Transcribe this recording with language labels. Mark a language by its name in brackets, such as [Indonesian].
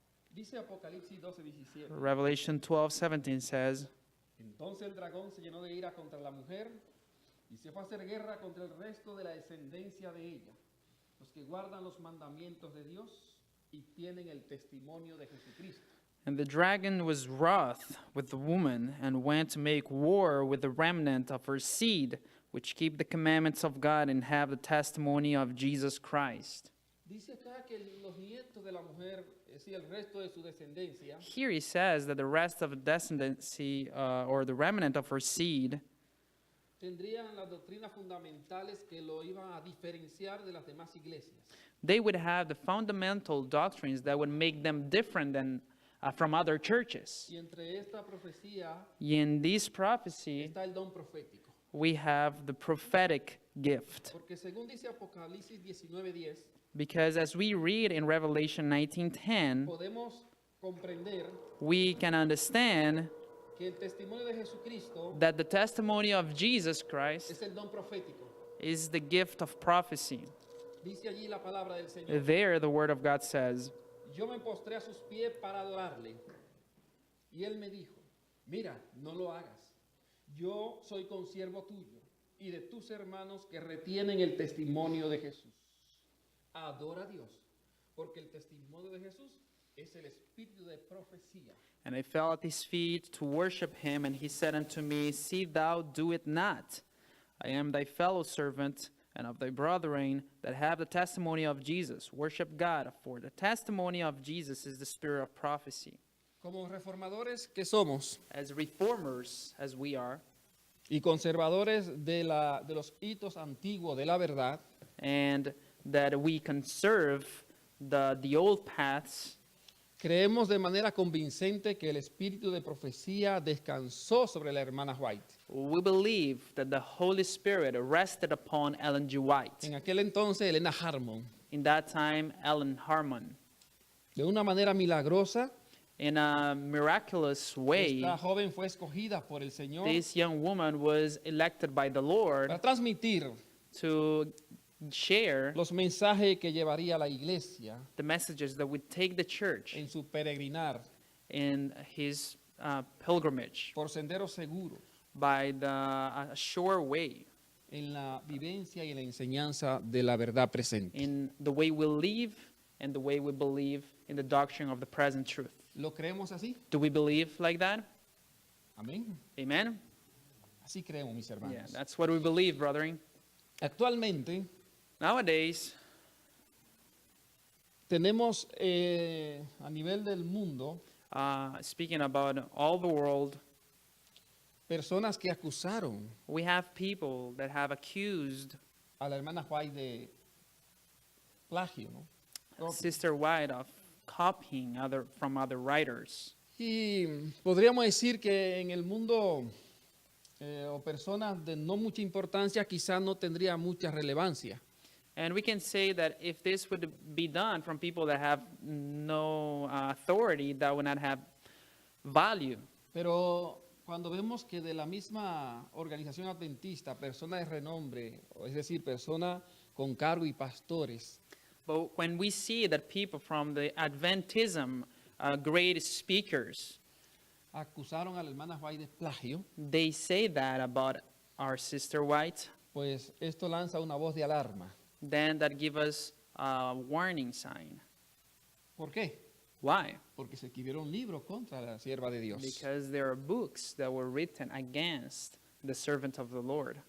[Spanish] Dice Apocalipsis 12:17. [English] Revelation 12:17 says, [Spanish] Entonces el dragón se llenó de ira contra la mujer y se fue a hacer guerra contra el resto de la descendencia de ella, los que guardan los mandamientos de Dios y tienen el testimonio de Jesucristo. [English] And the dragon was wroth with the woman and went to make war with the remnant of her seed, which keep the commandments of God and have the testimony of Jesus Christ. [Spanish] Dice acá que los nietos de la mujer, es decir, el resto de su descendencia, [English] Here he says that the rest of the descendancy, or the remnant of her seed, [Spanish] tendrían las doctrinas fundamentales que lo iban a diferenciar de las demás iglesias. [English] they would have the fundamental doctrines that would make them different than from other churches. [Spanish] Y entre esta profecía [English] In this prophecy, [Spanish] está el don profético. [English] we have the prophetic gift. [Spanish] Porque según dice Apocalipsis 19:10, [English] Because as we read in Revelation 19:10, [Spanish] podemos comprender [English] we can understand [Spanish] que el testimonio de Jesucristo [English] that the testimony of Jesus Christ [Spanish] es el don profético. [English] is the gift of prophecy. [Spanish] Dice allí la palabra del Señor. [English] There, the word of God says, [Spanish] Yo me postré a sus pies para adorarle. Y él me dijo, mira, no lo hagas. Yo soy consiervo tuyo y de tus hermanos que retienen el testimonio de Jesús. Adora a Dios, porque el testimonio de Jesús es el espíritu de profecía. [English] And I fell at his feet to worship him, and he said unto me, See thou do it not. I am thy fellow servant and of thy brethren that have the testimony of Jesus. Worship God, for the testimony of Jesus is the spirit of prophecy. [Spanish] Como reformadores que somos [English] As reformers, as we are, [Spanish] y conservadores de los hitos antiguos de la verdad, [English] and that we conserve the old paths, [Spanish] creemos de manera convincente que el espíritu de profecía descansó sobre la hermana White. [English] we believe that the Holy Spirit rested upon Ellen G. White. [Spanish] En aquel entonces, Elena Harmon, [English] In that time, Ellen Harmon. [Spanish] de una manera milagrosa, [English] In a miraculous way, [Spanish] esta joven fue escogida por el Señor [English] this young woman was elected by the Lord [Spanish] para transmitir [English] to share [Spanish] los mensajes que llevaría la iglesia [English] the messages that would take the church [Spanish] en su peregrinar [English] in his pilgrimage [Spanish] por senderos seguros [English] by the sure way, [Spanish] en la vivencia y en la enseñanza de la verdad presente. [English] in the way we live and the way we believe in the doctrine of the present truth. [Spanish] ¿Lo creemos así? [English] Do we believe like that? [Spanish] Amén. [English] Amen? [Spanish] Así creemos, mis [English] Yeah, [Spanish] hermanos. [English] that's what we believe, brethren. [Spanish] Actualmente [English] Nowadays, [Spanish] tenemos a nivel del mundo [English] speaking about all the world, [Spanish] personas que acusaron [English] we have people that have accused [Spanish] a la hermana White de plagio, ¿no? [English] Sister White of copying from other writers. [Spanish] Y podríamos decir que en el mundo o personas de no mucha importancia quizás no tendría mucha relevancia. [English] And we can say that if this would be done from people that have no authority, that would not have value. [Spanish] Pero cuando vemos que de la misma organización adventista, personas de renombre, es decir, personas con cargo y pastores, [English] But when we see that people from the Adventism, great speakers, [Spanish] acusaron a la hermana White de plagio, [English] they say that about our sister White, [Spanish] pues esto lanza una voz de alarma. [English] then that give us a warning sign. [Spanish] ¿Por qué? [English] Why? [Spanish] Porque se escribieron libros contra la sierva de Dios. [English] Because there are books that were written against the servant of the Lord.